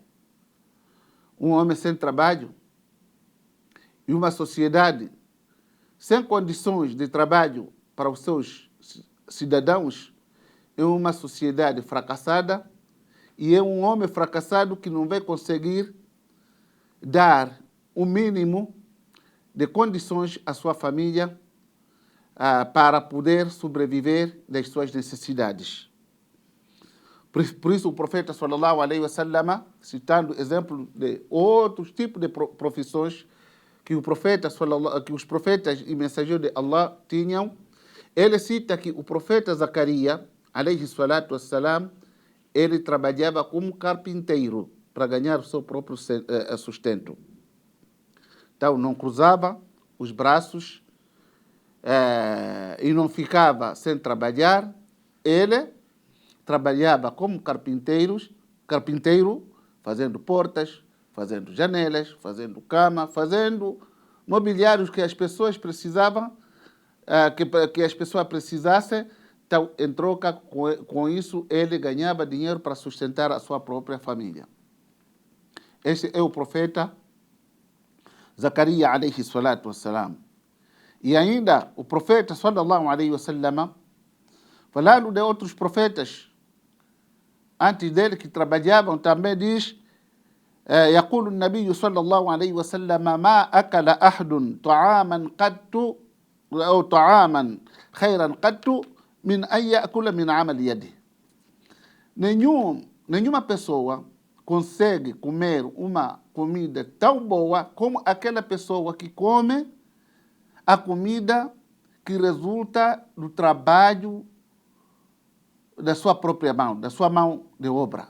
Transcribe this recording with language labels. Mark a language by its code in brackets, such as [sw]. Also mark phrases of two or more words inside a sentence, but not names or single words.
[pt] Um homem sem trabalho e uma sociedade sem condições de trabalho para os seus cidadãos é uma sociedade fracassada e é um homem fracassado que não vai conseguir dar o mínimo de condições à sua família para poder sobreviver das suas necessidades. Por isso o profeta [ar] صلى الله عليه وسلم, [pt] citando exemplos de outros tipos de profissões que os profetas e mensageiros de Allah tinham, ele cita que o profeta Zacarias, [ar] عليه الصلاة والسلام, [pt] ele trabalhava como carpinteiro para ganhar o seu próprio sustento. Então, não cruzava os braços e não ficava sem trabalhar. Ele trabalhava como carpinteiro, fazendo portas, fazendo janelas, fazendo cama, fazendo mobiliários que as pessoas precisavam, que as pessoas precisassem. Então, em troca com isso, ele ganhava dinheiro para sustentar a sua própria família. Este é o profeta Zacarias, [ar] عليه الصلاة والسلام. [pt] E ainda o profeta, [ar] صلى الله عليه وسلم, [pt] falando de outros profetas antes dele que trabalhavam, também diz, [ar] يقول النبي صلى الله عليه وسلم ما أكل أحد طعاما قط أو طعاما خيرا قط من أن يأكل من عمل يده. [pt] Nenhuma pessoa consegue comer uma comida tão boa como aquela pessoa que come a comida que resulta do trabalho da sua própria mão, da sua mão de obra.